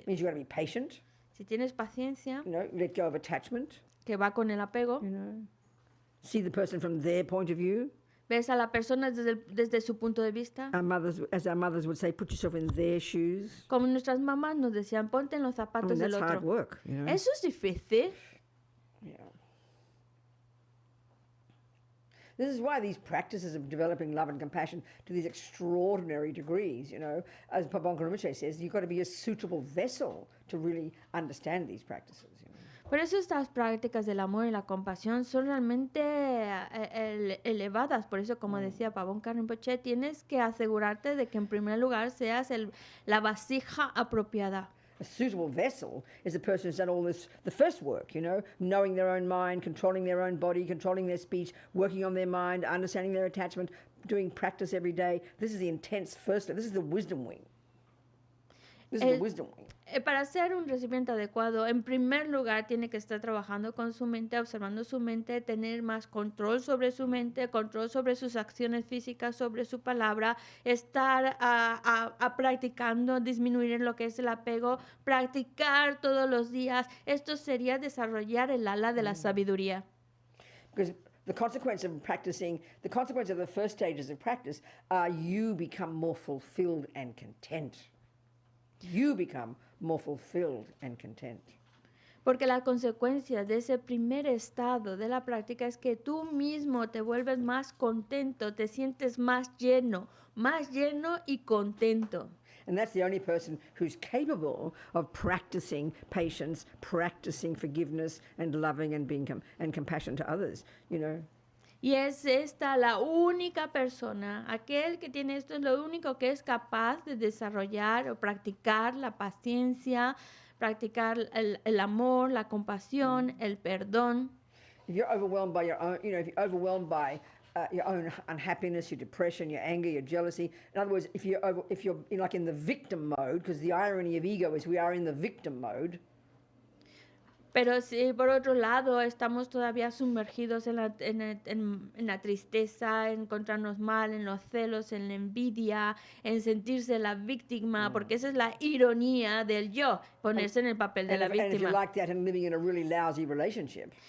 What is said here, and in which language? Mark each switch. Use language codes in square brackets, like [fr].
[en] It means you've got to be patient. [es] Si tienes paciencia, [en] You know, let go of attachment. [es] que va con el apego, [en] You know, see the person from their point of view. [es] ves a la persona desde su punto de vista. [en] As our mothers would say, put yourself in their shoes. [es] Como nuestras mamás nos decían, ponte en los [en] I [es] zapatos [en] mean, [es] del [en] that's hard [es] otro. [en] work. You know? [es] Eso es difícil. [en] Yeah. This is why these practices of developing love and compassion to these extraordinary degrees, you know, as Pabon Rinpoche says, you've got to be a suitable vessel to really understand these practices. You know? [es] Por eso estas prácticas del amor y la compasión son realmente elevadas. Por eso, como decía Pabon Rinpoche, tienes que asegurarte de que en primer lugar seas la vasija apropiada. [en] A suitable vessel is a person who's done all this, the first work, you know, knowing their own mind, controlling their own body, controlling their speech, working on their mind, understanding their attachment, doing practice every day. This is the intense first step. This is the wisdom wing. This is the wisdom wing. [es] Para ser un recipiente adecuado, en primer lugar tiene que estar trabajando con su mente, observando su mente, tener más control sobre su mente, control sobre sus acciones físicas, sobre su palabra, estar practicando, disminuir lo que es el apego, practicar todos los días. Esto sería desarrollar el ala de la sabiduría. [en] Because the consequence of practicing, the consequence of the first stages of practice are you become more fulfilled and content. You become more fulfilled and content. [es] Porque la consecuencia de ese primer estado de la práctica es que tú mismo te vuelves más contento, te sientes más lleno y contento. [en] And that's the only person who's capable of practicing patience, practicing forgiveness and loving and being and compassion to others, you know. [es] Y es esta la única persona, aquel que tiene esto es lo único que es capaz de desarrollar o practicar la paciencia, practicar el amor, la compasión, el perdón. [en] If you're overwhelmed by your own, you know, if you're overwhelmed by your own unhappiness, your depression, your anger, your jealousy. In other words, if you're like in the victim mode, because the irony of ego is we are in the victim mode. [es] Pero si por otro lado estamos todavía sumergidos en la tristeza, en encontrarnos mal, en los celos, en la envidia, en sentirse la víctima, porque esa es la ironía del yo, ponerse en el papel de la víctima. [en] And if you're like that and living in a really lousy relationship.